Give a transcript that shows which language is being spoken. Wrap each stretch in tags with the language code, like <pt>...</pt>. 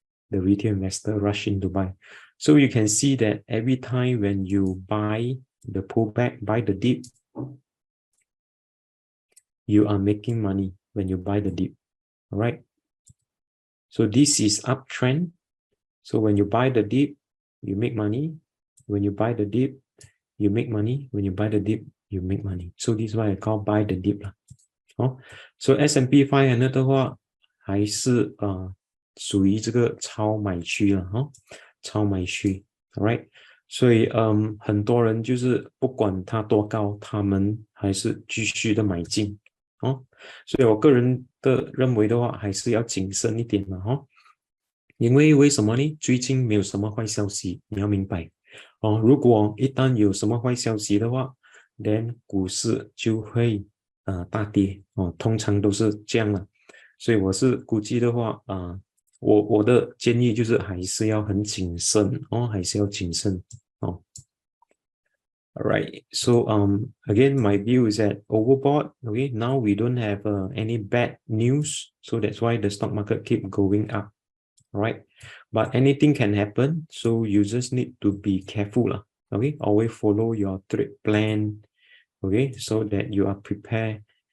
<en>The retail investor rush in to buy. So you can see that every time when you buy the pullback, buy the dip, you are making money when you buy the dip. All right. So this is uptrend. So when you buy the dip, you make money. When you buy the dip, you make money. When you buy the dip, you make money. So this is why I call buy the dip.</en> <zh>So S&P 500 的话，还是属于这个超买区了超买区 ，right？所以很多人就是不管它多高，他们还是继续的买进所以我个人的认为的话，还是要谨慎一点嘛因为什么呢？最近没有什么坏消息，你要明白如果一旦有什么坏消息的话 ， then 股市就会大跌通常都是这样了。所以我是估计的话我的建议就是还是要很谨慎还是要谨慎 Alright, so again, my view is that overbought.</zh> <en>Okay, now we don't have any bad news, so that's why the stock market keep going up. Alright, but anything can happen, so you just need to be careful Okay, always follow your trade plan. Okay, so that you are prepared.</en>